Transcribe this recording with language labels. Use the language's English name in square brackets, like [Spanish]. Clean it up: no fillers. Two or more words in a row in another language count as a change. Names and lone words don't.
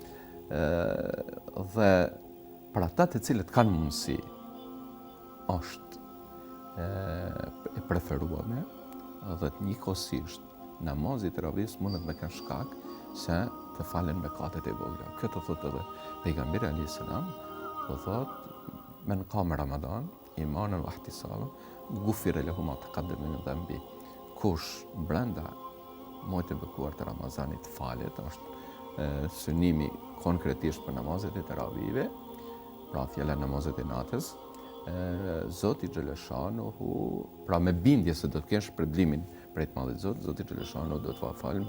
[Albanian] Dhe për ata të cilët kanë mundësi, është e preferuame dhe të njëkohësisht namazi i teravis mundet me kanë shkak se të falen mëkatet e vogla. Këtë thotë edhe pejgamberi [Arabic] عليه السلام, [Albanian] po thotë [Arabic] من قام رمضان إيمانا واحتسابا غفر له ما تقدم من ذنبه. [Albanian] Kush brenda muajit të bekuar të Ramazanit falet, është synimi konkretisht për namazet e teravive, pra fjala namazet e natës, Zoti Xheleshanuhu, pra me bindje se do të kesh shpërblimin prej të Madhit Zot, Zoti Xheleshanuhu do të falë